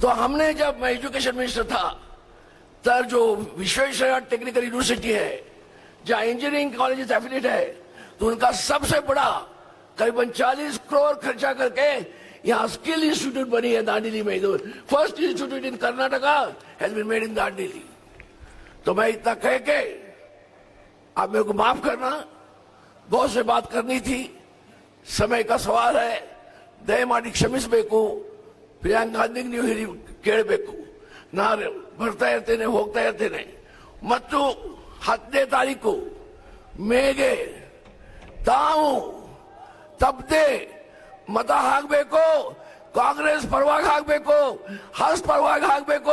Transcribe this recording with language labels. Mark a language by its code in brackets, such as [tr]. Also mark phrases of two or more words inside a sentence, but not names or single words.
[hi] तो हमने, जब मैं [en] education minister [hi] था, तब जो विश्वेश्वरैया टेक्निकल यूनिवर्सिटी है, जहाँ [en] engineering college affiliate [hi] है, तो उनका सबसे बड़ा करीबन 40 करोड़ खर्चा करके यहाँ [en] skill institute [hi] बनी है दांडेली में। [en] First institute in Karnataka has been made in Dandeli. [hi] तो मैं इतना कह के आप मेरे को माफ करना, बहुत से बात करनी थी, समय का सवाल है, [kn] ದಯಮಾಡಿ ಕ್ಷಮಿಸಬೇಕು। ಪ್ರಿಯಾಂಕಾ ಗಾಂಧಿ ನೀವು ಕೇಳಬೇಕು, ನಾನು ಬರ್ತಾ ಇರ್ತೇನೆ, ಹೋಗ್ತಾ ಇರ್ತೇನೆ। ಮತ್ತು 10ನೇ ತಾರೀಕು ಮೇಗೆ ತಾವು ತಪ್ಪದೆ ಮತ ಹಾಕಬೇಕು, ಕಾಂಗ್ರೆಸ್ ಪರವಾಗಿ ಹಾಕಬೇಕು, ಹಸ್ ಪರವಾಗಿ ಹಾಕಬೇಕು।